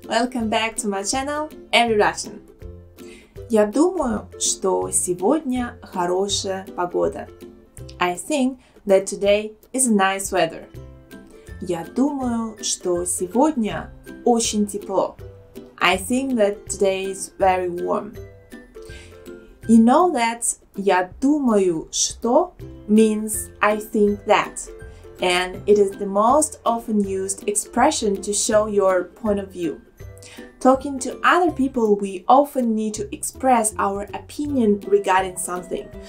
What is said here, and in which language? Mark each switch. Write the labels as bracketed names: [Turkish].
[English] Welcome back to my channel, Ari Russian. [Russian] Я думаю, что сегодня хорошая погода. [English] I think that today is nice weather. [Russian] Я думаю, что сегодня очень тепло. [English] I think that today is very warm. You know that [Russian] я думаю, что [English] means I think that. And it is the most often used expression to show your point of view. Talking to other people, we often need to express our opinion regarding something.